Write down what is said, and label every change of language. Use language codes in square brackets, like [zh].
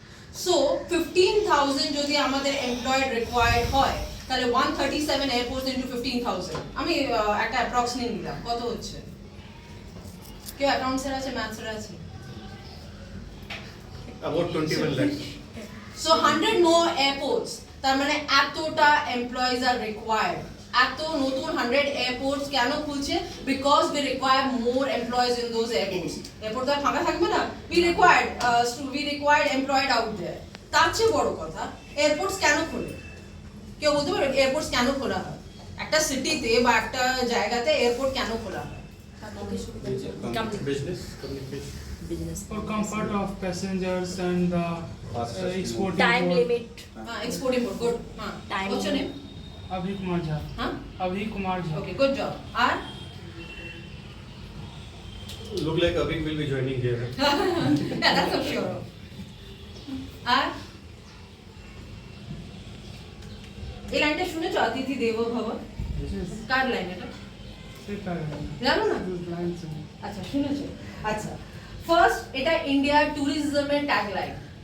[bn] So 15,000 jodi amader employed required hoy, তাহলে [en] 137 airports into 15,000, [bn] আমি একটা অ্যাপ্রক্স নিয়ে নিলাম, কত হচ্ছে? কেউ অ্যাকাউন্টসের আছে, ম্যাথসের আছে? [en] About 21 lakhs. So 100 more airports, [bn] তার মানে এতটা [en] employees are required. [bn] এত নতুন 100 airports কেন খুলছে? [en] Because we require more employees in those airports. [bn] Airport তো ফাঁকা থাকবে না, [en] we required employed out there. [bn] তার চেয়ে বড় কথা, airports কেন খোলে? কেউ বলতে পারবে airports কেন খোলা হয়? একটা সিটিতে বা একটা জায়গাতে এয়ারপোর্ট কেন খোলা হয়? [en] Business communication. For comfort of passengers and export Time import. limit. Export import, good. Time. What's your name? Abhi Kumar Jha. Huh? Abhi Kumar Jha. Okay, good job. And Look like Abhi will be joining here. yeah, that's for sure. [bn] And এই লাইনটা শুনেছো, অতিথি দেবো ভব? কার line এটা? জানো না? আচ্ছা, শুনেছো? আচ্ছা, ফার্স্ট এটা ইন্ডিয়ার ট্যুরিজমের ট্যাগলাইন।